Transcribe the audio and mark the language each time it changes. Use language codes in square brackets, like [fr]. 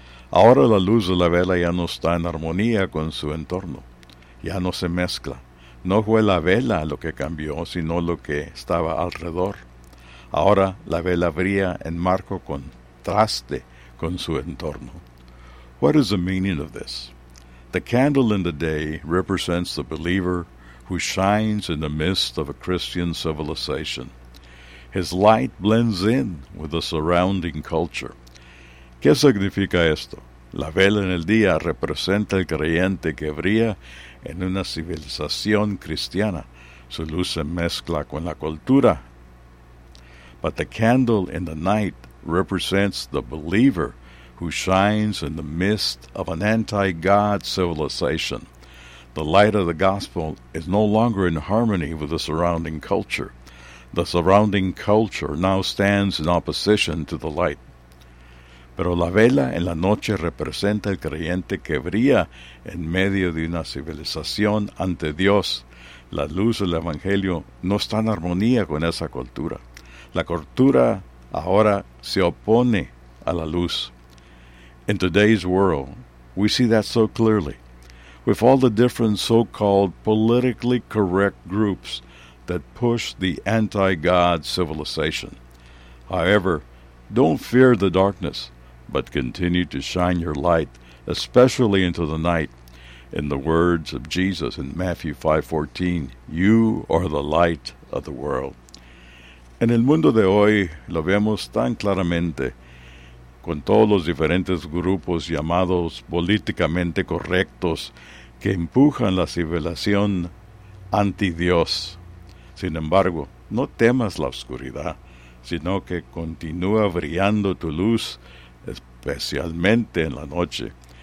[es] Ahora la luz de la vela ya no está en armonía con su entorno. Ya no se mezcla. No fue la vela lo que cambió, sino lo que estaba alrededor. Ahora la vela brilla en marco contraste con su entorno. [en] What is the meaning of this? The candle in the day represents the believer who shines in the midst of a Christian civilization. His light blends in with the surrounding culture. [es] ¿Qué significa esto? La vela en el día representa el creyente que brilla en una civilización cristiana. Su luz se mezcla con la cultura. [en] But the candle in the night represents the believer who shines in the midst of an anti-God civilization. The light of the gospel is no longer in harmony with the surrounding culture. The surrounding culture now stands in opposition to the light. [es] Pero la vela en la noche representa el creyente que brilla en medio de una civilización ante Dios. La luz del evangelio no está en armonía con esa cultura. La cultura ahora se opone a la luz. [en] In today's world, we see that so clearly. With all the different so-called politically correct groups that push the anti-God civilization. However, don't fear the darkness, but continue to shine your light, especially into the night. In the words of Jesus in Matthew 5:14, you are the light of the world. [es] En el mundo de hoy lo vemos tan claramente con todos los diferentes grupos llamados políticamente correctos que empujan la civilización anti Dios. Sin embargo, no temas la oscuridad, sino que continúa brillando tu luz, especialmente en la noche.